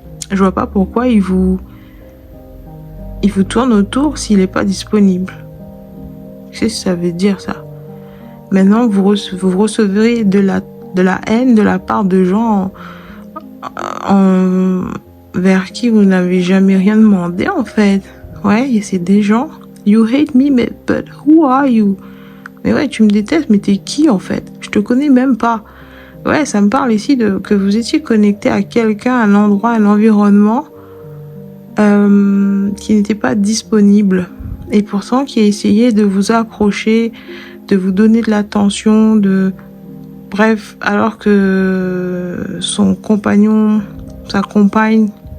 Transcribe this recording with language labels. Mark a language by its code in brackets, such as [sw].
[fr] Je vois pas pourquoi il vous tourne autour s'il n'est pas disponible. Qu'est-ce que ça veut dire, ça? Maintenant, vous recevrez de la haine de la part de gens vers qui vous n'avez jamais rien demandé, en fait. Ouais, c'est des gens. [en] You hate me, but who are you? [fr] Mais ouais, tu me détestes, mais t'es qui, en fait? Je te connais même pas. Ouais, ça me parle ici de que vous étiez connecté à quelqu'un, à un endroit, à un environnement qui n'était pas disponible. Et pourtant, qui a essayé de vous approcher, de vous donner de l'attention, bref, alors que son compagnon, sa compagne